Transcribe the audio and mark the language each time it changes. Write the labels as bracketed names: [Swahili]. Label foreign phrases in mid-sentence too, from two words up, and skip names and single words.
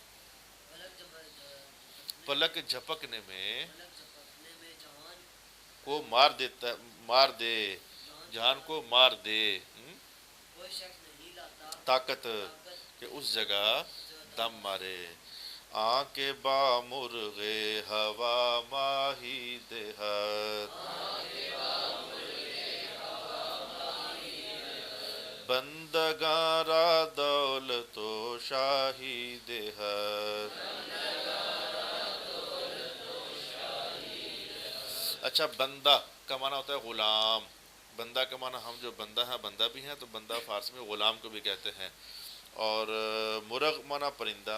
[Urdu] پلک جھپکنے میں کو مار دے، جہان کو مار دے طاقت کہ اس جگہ دم مارے. [Persian] آنکھ با مرغے ہوا ماہی دہر بندگاں را دولت و شاہی دہر. [Urdu] اچھا بندہ کا معنی ہوتا ہے غلام. بندہ کا معنی ہم جو بندہ ہیں، بندہ بھی ہیں تو بندہ فارسی میں غلام کو بھی کہتے ہیں. اور مرغ معنی پرندہ.